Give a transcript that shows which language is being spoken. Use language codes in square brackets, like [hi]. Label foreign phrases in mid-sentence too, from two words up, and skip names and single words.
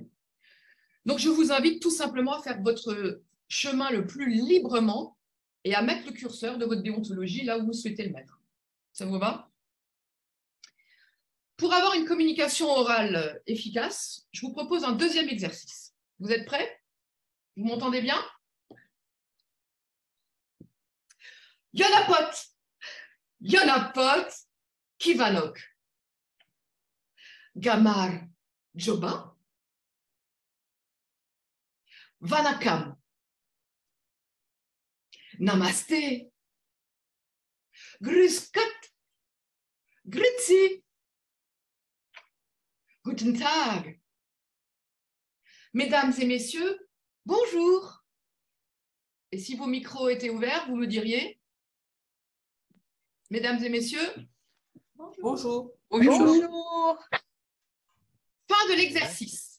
[fr] Donc, je vous invite tout simplement à faire votre chemin le plus librement et à mettre le curseur de votre déontologie là où vous souhaitez le mettre. Ça vous va? Pour avoir une communication orale efficace, je vous propose un deuxième exercice. Vous êtes prêts? Vous m'entendez bien? [hu] Yonapot, Kivanok. [ka] Gamar, Joba. [ta] Vanakam. [de] Namaste. Grüß-Gott. Grüezi. Guten Tag. [fr] Mesdames et messieurs, bonjour. Et si vos micros étaient ouverts, vous me diriez? Mesdames et messieurs, Bonjour. Bonjour. Bonjour. Bonjour. Fin de l'exercice.